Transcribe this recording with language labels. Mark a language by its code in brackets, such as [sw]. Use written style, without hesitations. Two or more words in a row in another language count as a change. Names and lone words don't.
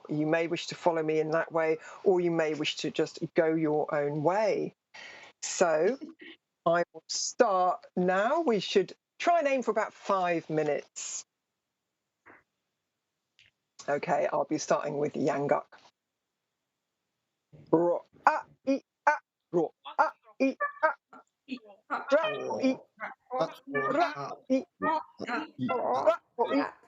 [en] You may wish to follow me in that way, or you may wish to just go your own way. So I will start now. We should try and aim for about 5 minutes. Okay, I'll be starting with Yangak. Ro a I a ro a I a ra I ra I ra I